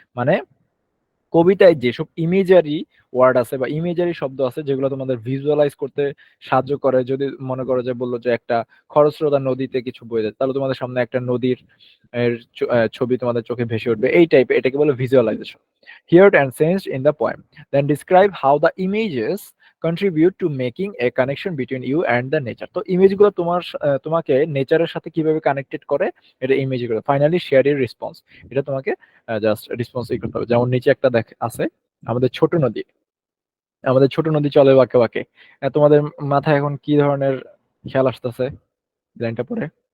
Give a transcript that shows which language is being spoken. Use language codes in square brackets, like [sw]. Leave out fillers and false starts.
[bn] মানে কবিতায় যেসব ইমেজারি ওয়ার্ড আছে বা ইমেজারি শব্দ আছে যেগুলো তোমাদের ভিজুয়ালাইজ করতে সাহায্য করে। যদি মনে করো যে বললো যে একটা খরস্রোতা নদীতে কিছু বয়ে যায়, তাহলে তোমাদের সামনে একটা নদীর ছবি তোমাদের চোখে ভেসে উঠবে, এই টাইপের, এটাকে বলে visualisation. [en] Heard and sensed in the poem. Then describe how the images contribute to making a connection between you and the nature. [bn] তো ইমেজগুলো তোমাকে নেচারের সাথে কিভাবে কানেক্টেড করে, এটা ইমেজগুলো। ফাইনালি শেয়ার এর রেসপন্স, এটা তোমাকে জাস্ট রেসপন্স করতে হবে। যেমন নিচে একটা আছে, আমাদের ছোট নদী, আমাদের ছোট নদী চলে বাঁকে বাঁকে। তোমাদের মাথায় এখন কি ধরনের খেয়াল আসতেছে লাইনটা পড়ে?